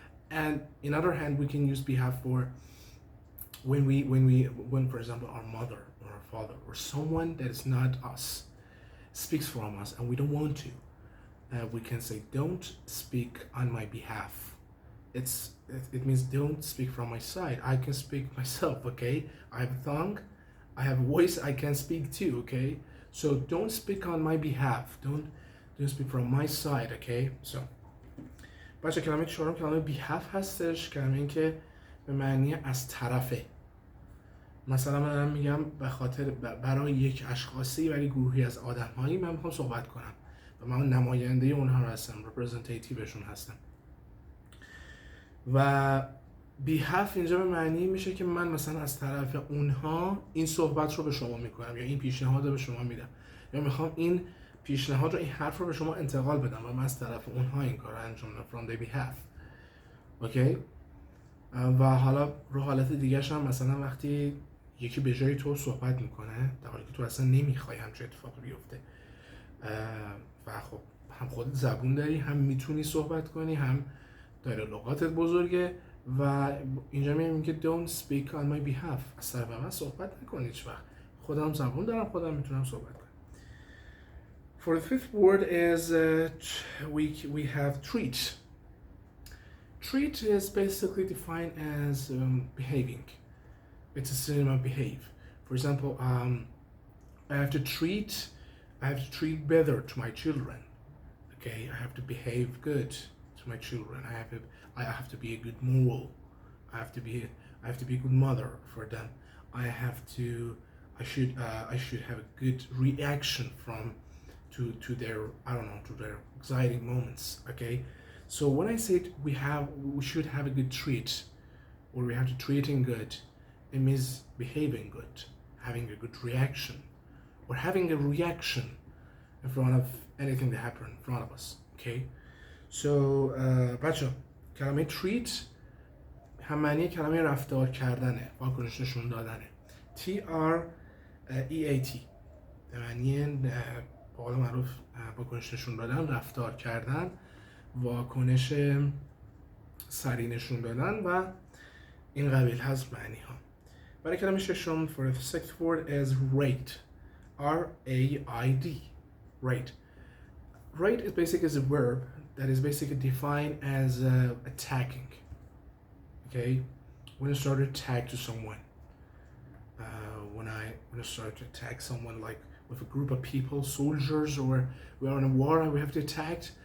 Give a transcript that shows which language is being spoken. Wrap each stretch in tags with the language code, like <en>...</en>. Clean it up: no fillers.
<en>And in other hand, we can use behalf for when for example our mother or our father or someone that is not us speaks from us and we don't want to, we can say don't speak on my behalf. It means don't speak from my side. I can speak myself, okay. I have a tongue, I have a voice, I can speak too, okay. So don't speak on my behalf, don't speak from my side, okay.</en> <fa>So بچه کلمه چهارم کلمه behalf هستش، کلمه این که به معنی از طرفه. مثلا من میگم به خاطر برای یک اشخاصی ولی گروهی از آدم‌هایی من میخوام صحبت کنم و من نماینده اونها هستم، representativeشون هستم. و behalf اینجا به معنی میشه که من مثلا از طرف اونها این صحبت رو به شما میکنم یا این پیشنهاد رو به شما میدم یا میخوام این پیشنهاد رو این حرف رو به شما انتقال بدم و من از طرف اونها این کار رو انجام بدم</fa> <en>from their behalf.</en> <fa>اوکی؟ و حالا رو حالت دیگه‌ش هم مثلا وقتی یکی به جای تو صحبت میکنه در حالی که تو اصلا نمیخوای همچین اتفاقی بیفته و خب هم خودت زبون داری، هم میتونی صحبت کنی، هم دایره لغاتت بزرگه و اینجا میگم که</fa> <en>don't speak on my behalf،</en> <fa>از طرف من صحبت نکن هیچ وقت، خودم زبون دارم، خودم میتونم صحبت کنم.</fa> <en>For the fifth word is we have treat. Treat is basically defined as behaving. It's a synonym of behave. For example, I have to treat better to my children. Okay, I have to behave good to my children. I have to be a good moral. I have to be a good mother for them. I should have a good reaction to their to their exciting moments. Okay, so when I say we should have a good treat, or we have to treating good, it means behaving good, having a good reaction, or having a reaction in front of anything that happened in front of us.</en> <fa>Okay, so بچه کلمه treat هم معنی کلمه رفتار کردنه، واکنش نشون دادنه. TREAT معنی به قول معروف واکنش نشون دادن، رفتار کردن، واکنش سریع نشون دادن و این قبیل هست معنی ها. برای کلمه ششم</fa> <en>for the sixth word is rate. R-A-I-D. Rate. Rate is basically a verb that is basically defined as attacking. Okay, when I start to attack to someone, when I start to attack someone like with a group of people, soldiers, or we are in a war and we have to attack.</en>